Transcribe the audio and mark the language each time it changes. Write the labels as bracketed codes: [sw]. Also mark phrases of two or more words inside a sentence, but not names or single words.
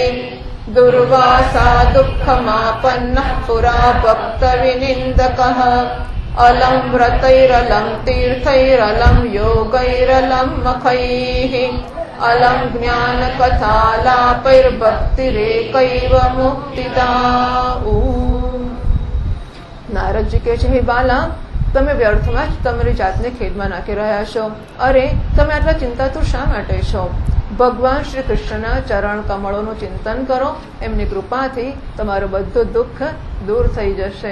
[sa] दुर्वासा दुःखमापन्नः पुरा भक्तविनिन्दकः। अलं व्रतैरलं तीर्थैरलं योगैरलं मखैः। अलं ज्ञानकथालापैर्भक्तिरेकैव मुक्तिदा। [gu] નારદજી કહે છે, હે બાલા, તમે વ્યર્થમાં જ તમારી જાતને ખેદમાં નાખી રહ્યા છો. અરે, તમે આટલા ચિંતાતુર શા માટે છો? ભગવાન શ્રી કૃષ્ણના ચરણ કમળોનું ચિંતન કરો. એમની કૃપાથી તમારું બધું દુઃખ દૂર થઈ જશે.